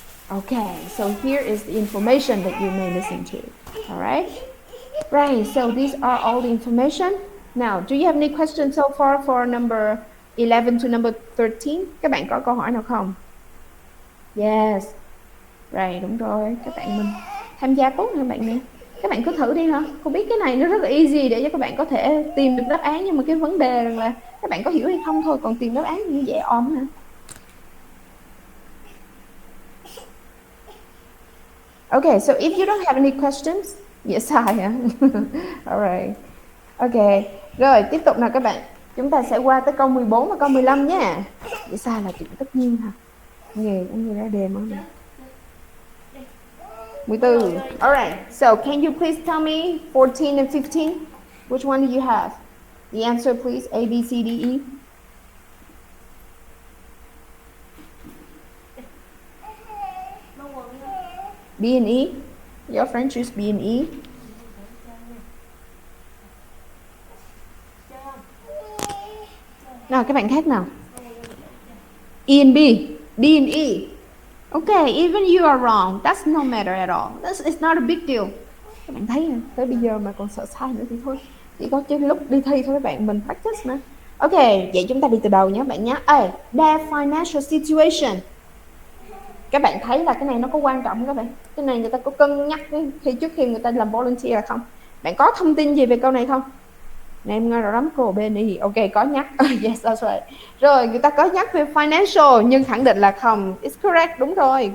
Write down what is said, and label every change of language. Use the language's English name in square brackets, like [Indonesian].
[English] Okay, so here is the information that you may listen to. All right? Right, so these are all the information. Now, do you have any questions so far for number 11 to number 13? [Vietnamese] Các bạn có câu hỏi nào không? Yes. Right, đúng rồi. Các bạn mình tham gia tốt nha bạn nè. Các bạn cứ thử đi hả? Không biết cái này nó rất là easy để cho các bạn có thể tìm được đáp án, nhưng mà cái vấn đề là các bạn có hiểu hay không thôi, còn tìm đáp án như dễ ôm hả? [English] Okay, so if you don't have any questions, yes, [Vietnamese] sai hả? [English] Alright. [Vietnamese] Okay, rồi tiếp tục nào các bạn. Chúng ta sẽ qua tới câu 14 và câu 15 nha. Vậy sai là chuyện tất nhiên hả? Nghề cũng như ra đề mà. 14. [English] Alright, so can you please tell me 14 and 15? Which one do you have? The answer please, A, B, C, D, E. B and E. Your friend choose B and E. [Vietnamese] Nào các bạn khác nào. [English] E and B. D and E. Okay, even you are wrong, that's no matter at all. It's not a big deal. [Vietnamese] Các bạn thấy tới bây giờ mà còn sợ sai nữa thì thôi. Chỉ có cái lúc đi thi thôi các bạn, mình practice mà. Ok, vậy chúng ta đi từ đầu nhé các bạn nhé. [English] Their financial situation. [Vietnamese] Các bạn thấy là cái này nó có quan trọng không các bạn? Cái này người ta có cân nhắc khi trước khi người ta làm volunteer không? Bạn có thông tin gì về câu này không? Này, em nghe rõ lắm cô Benny. Ok, có nhắc. [English] Yes, that's right. [Vietnamese] Rồi, người ta có nhắc về financial nhưng khẳng định là không. [English] It's correct, [Vietnamese] đúng rồi.